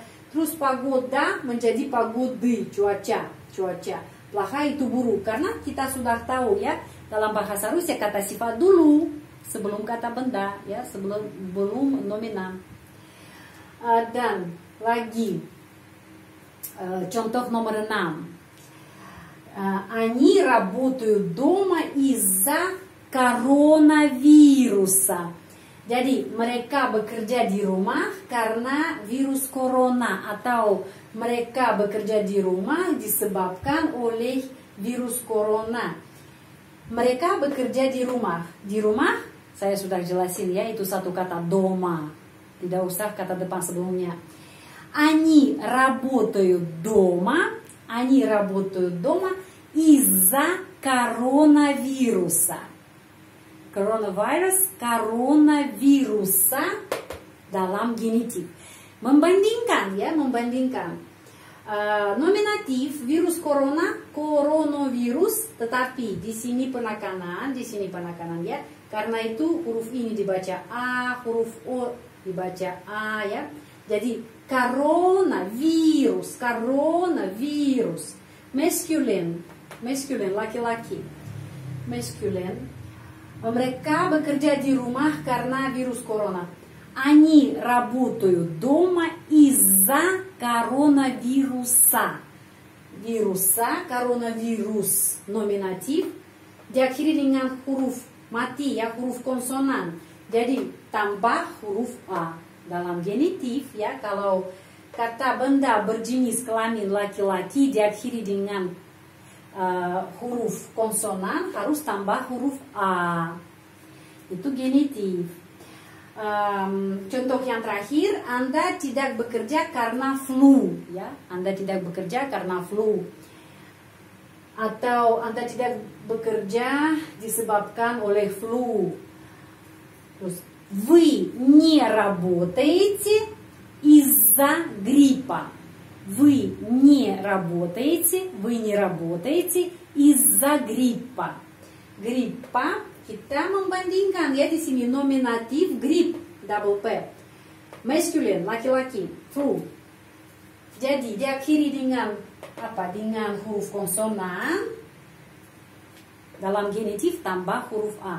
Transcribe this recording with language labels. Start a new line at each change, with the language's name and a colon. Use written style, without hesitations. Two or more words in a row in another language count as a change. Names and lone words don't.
Indonesian: Terus pagoda menjadi pagodi, cuaca, cuaca. Plaha itu buruk karena kita sudah tahu, ya, dalam bahasa Rusia kata sifat dulu sebelum kata benda, ya, belum nominal. Dan lagi contoh nomor 6.
Russian: Они работают дома из-за коронавируса.
Indonesian: Jadi mereka bekerja di rumah karena virus corona, atau mereka bekerja di rumah disebabkan oleh virus corona. Mereka bekerja di rumah. Di rumah saya sudah jelasin, ya, itu satu kata дома. Tidak usah kata depan sebelumnya.
Russian: Они работают дома. Они работают дома из-за коронавируса.
Indonesian: Коронавируса dalam genitif. Membandingkan, ya, membandingkan. Nominatif virus corona, coronavirus, tetapi di sini penekanan, ya. Karena itu huruf ini dibaca A, huruf O dibaca A, ya. Jadi coronavirus, masculine, laki-laki, masculine. Mereka bekerja di rumah karena virus corona.
Russian: Они работают дома из-за коронавируса. Вируса, коронавирус,
Indonesian: nominatif, diakhiri dengan huruf mati, ya, huruf konsonan. Jadi tambah huruf A. Dalam genitif, ya, kalau kata benda berjenis kelamin laki-laki diakhiri dengan huruf konsonan, harus tambah huruf A. Itu genitif. Contoh yang terakhir, Anda tidak bekerja karena flu, ya. Anda tidak bekerja karena flu. Atau Anda tidak bekerja disebabkan oleh flu. Terus,
Russian: вы не работаете из-за гриппа. Вы не работаете из-за гриппа.
Indonesian: Гриппа kita membandingkan, ya, di sini nominatif grip, double P. Masculine, laki-laki, flu. Jadi diakhiri dengan apa? Dengan huruf konsonan. Dalam genitif tambah huruf A.